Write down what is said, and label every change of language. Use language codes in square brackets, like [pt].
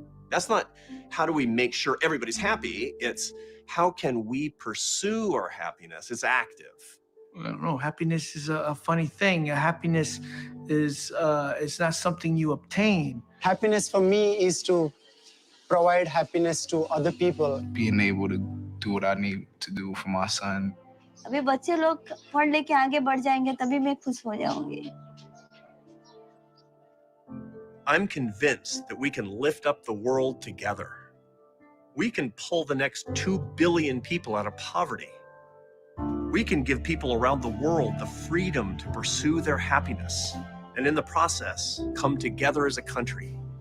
[en] That's not how do we make sure everybody's happy, it's how can we pursue our happiness? It's active. I don't know. Happiness is a funny thing. Happiness is it's not something you obtain. Happiness for me is to provide happiness to other people. Being able to do what I need to do for my son. [hi] अभी बच्चे लोग पढ़ लेके आगे बढ़ जाएंगे तभी मैं खुश हो जाऊंगी. [en] I'm convinced that we can lift up the world together. We can pull the next 2 billion people out of poverty. We can give people around the world the freedom to pursue their happiness, and in the process, come together as a country.